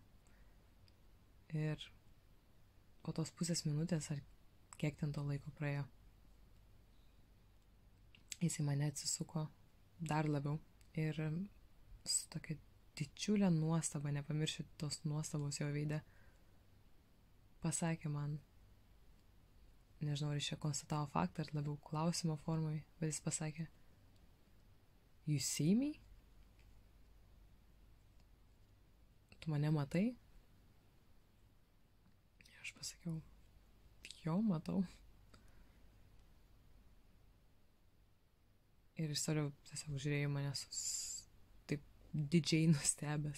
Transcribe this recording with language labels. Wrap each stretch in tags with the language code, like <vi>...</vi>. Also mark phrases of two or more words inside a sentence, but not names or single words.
<lt>Ir po tos pusės minutės, ar kiek ten to laiko praėjo, jisai mane atsisuko dar labiau ir su tokia didžiulė nuostaba, nepamiršiu tos nuostabos jo veide, pasakė man, nežinau, ar jis čia konstatavo faktą, ar labiau klausimo formai, bet jis pasakė,</lt> <en>you see me?</en> <lt>Tu mane matai? Ir aš pasakiau, jo, matau. Ir jis toliau tiesiog žiūrėjo mane taip didžiai nustebęs.</lt>